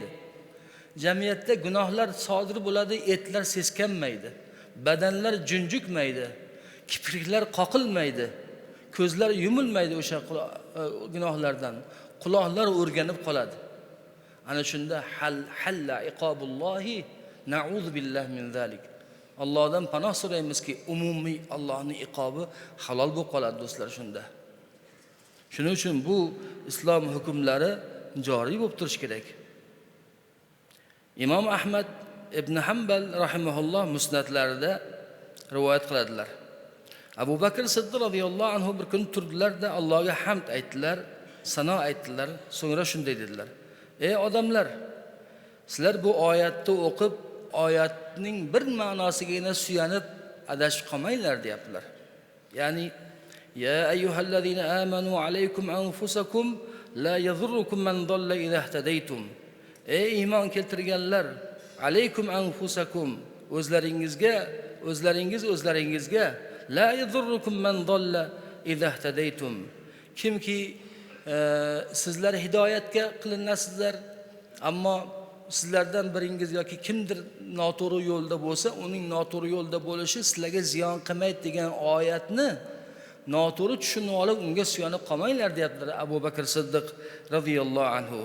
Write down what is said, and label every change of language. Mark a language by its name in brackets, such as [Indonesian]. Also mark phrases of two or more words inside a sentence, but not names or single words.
[Uzbek] Jamiyatda gunohlar sodir bo'ladi, etlar seskanmaydi, badanlar junjukmaydi, kipriklar qoqilmaydi, ko'zlar yumilmaydi o'sha gunohlardan, quloqlar o'rganib qoladi. Ana shunda [Arabic] حل عقاب الله نعوذ بالله من ذلك. [Uzbek] Allohdan panoh so'raymizki, umumiy Allohning iqobi halol bo'lib qoladi do'stlar shunda. Shuning uchun bu islom hukmlari joriy bo'lib turish kerak. Imom Ahmad ibn Hanbal rahimahulloh musnadlarida rivoyat qiladilar. Abu Bakr Siddiq radhiyallohu anhu bir kun turdilar-da Allohga hamd aytdilar, sano aytdilar, so'ngra shunday dedilar: "Ey odamlar, sizlar bu oyatni o'qib, oyatning bir ma'nosigagina suyanib adashib qolmanglar", deyaptilar. [Arabic] Ya'ni يا أيها الذين آمنوا عليكم أنفسكم لا يضركم من ضل إذا اهتديتم. [Uzbek] Ey iymon keltirganlar, [Arabic] عليكم أنفسكم, [Uzbek] o'zlaringizga [Arabic] لا يضركم من ضل إذا اهتديتم. [Uzbek] Kimki sizlar hidoyatga qilinasizlar, ammo sizlardan biringiz yoki kimdir noto'g'ri yo'lda bo'lsa, uning noto'g'ri yo'lda bo'lishi sizlarga ziyon qilmaydi degan oyatni noto'g'ri tushunib olib, unga suyanib qolmanglar, deyaptilar Abu Bakr Siddiq [Arabic] رضي الله عنه.